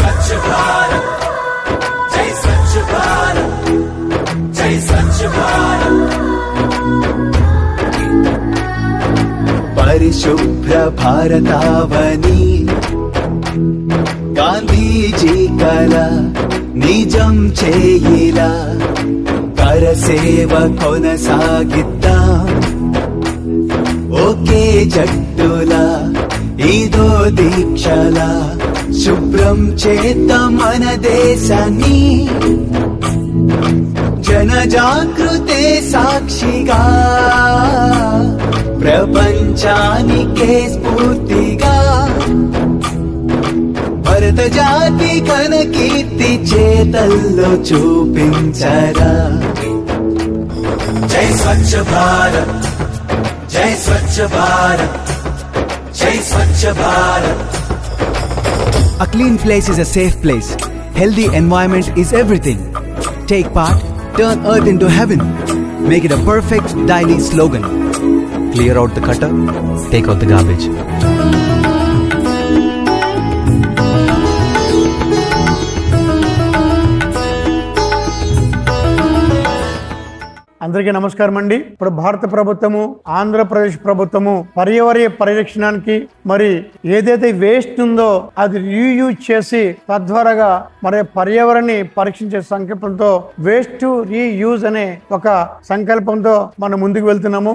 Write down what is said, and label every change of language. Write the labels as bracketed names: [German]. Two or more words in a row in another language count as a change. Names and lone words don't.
[Hindi] भारत, जय स्वच्छ भारत, जय स्वच्छ भारत। [Telugu] పరిశుభ్ర భారతావని గాంధీజీ కల నిజం చేయిలా కరసేవ కొనసాగిద్దాం ఒకే జట్టులా ఇదో దీక్షలా శుభ్రం చేద్దాం మన దేశాన్ని జనజాగృతే సాక్షిగా ప్రపంచానికే స్ఫూర్తిగా భరత జాతి ఘన కీర్తి చేతల్లో చూపించరా జై స్వచ్ఛ భారత్, జై స్వచ్ఛ భారత్, జై స్వచ్ఛ భారత్. [English] A clean place is a safe place. Healthy environment is everything. Take part, turn earth into heaven. Make it a perfect daily slogan. Clear out the clutter, take out the garbage. [Telugu] అందరికీ నమస్కారం అండి. ఇప్పుడు భారత ప్రభుత్వము, ఆంధ్రప్రదేశ్ ప్రభుత్వము పర్యావరణ పరిరక్షణానికి మరి ఏదైతే వేస్ట్ ఉందో అది రీయూజ్ చేసి తద్వారాగా మరి పర్యావరణాన్ని పరీక్షించే సంకల్పంతో [English] waste to reuse [Telugu] అనే ఒక సంకల్పంతో మనం ముందుకు వెళ్తున్నాము.